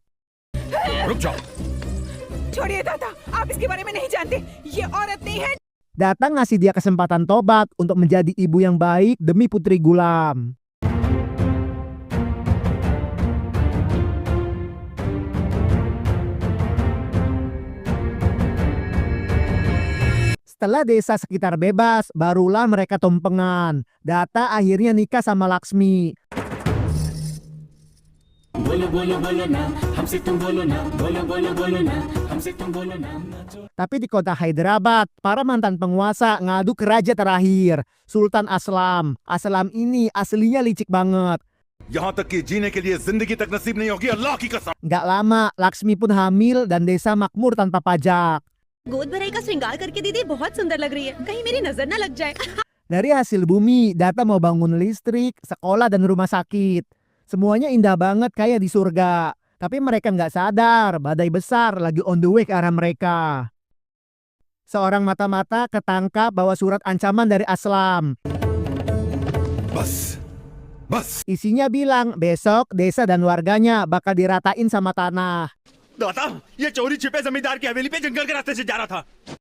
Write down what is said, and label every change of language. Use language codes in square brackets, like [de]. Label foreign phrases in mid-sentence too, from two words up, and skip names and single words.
[hi] रुक जाओ। छोड़िए दादा, आप इसके बारे में नहीं जानते। ये औरत नहीं है। [id] Datang ngasih dia kesempatan tobat untuk menjadi ibu yang baik demi putri Gulam. Setelah desa sekitar bebas, barulah mereka tumpengan. Data akhirnya nikah sama Laksmi. Tapi di kota Hyderabad, para mantan penguasa ngadu ke raja terakhir, Sultan Aslam. Aslam ini aslinya licik banget. [hi] यहाँ तक कि जीने के लिए जिंदगी तक नसीब नहीं होगी, अल्लाह की कसम। [id] Gak lama, Laksmi pun hamil dan desa makmur tanpa pajak. [hi] गोद भराई का श्रृंगार करके दीदी बहुत सुंदर लग रही है, कहीं मेरी नजर ना लग जाए। [id] Dari hasil bumi, Data mau bangun listrik, sekolah dan rumah sakit. Semuanya indah banget kayak di surga. Tapi mereka nggak sadar, badai besar lagi [en] on the way [id] ke arah mereka. Seorang mata-mata ketangkap bawa surat ancaman dari Aslam. [hi] बस बस [id] Isinya bilang besok desa dan warganya bakal diratain sama tanah. [hi] दाता, ये चोरी छिपे जमींदार की हवेली पे जंगल के रास्ते से जा रहा था।